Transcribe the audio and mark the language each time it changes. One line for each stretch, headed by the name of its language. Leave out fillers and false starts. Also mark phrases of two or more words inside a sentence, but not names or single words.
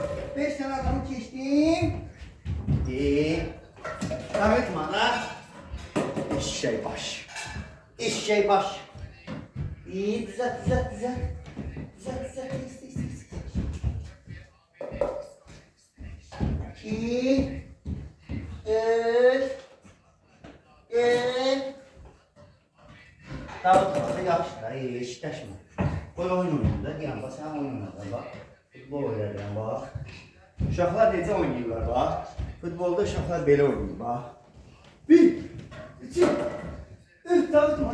Turkish: Beş tane adamı çektim. Davet bana. Eşeği baş. Eşeği baş. İyi, düzelt. Düzelt. İki. Üç.
Azerbaijani: Dağıtmasa yaxşıdır, eşitləşmə. Qoy oyun oynayında, yanında sən oyun oynayırlar, bax. Futbol oynayırlar, bax. Uşaqlar necə oynayırlar, bax. Futbolda uşaqlar belə oynayır, bax. Bir, iki, üç, dağıtma.